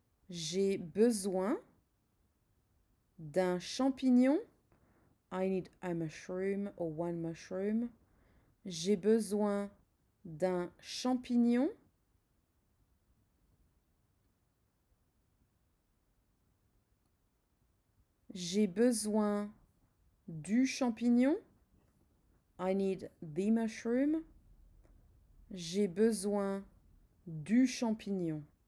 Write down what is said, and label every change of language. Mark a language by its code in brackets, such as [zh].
[fr] J'ai besoin d'un champignon. [en] I need a mushroom or one mushroom. [fr] J'ai besoin d'un champignon. J'ai besoin du champignon. [en] I need the mushroom. [fr] J'ai besoin du champignon.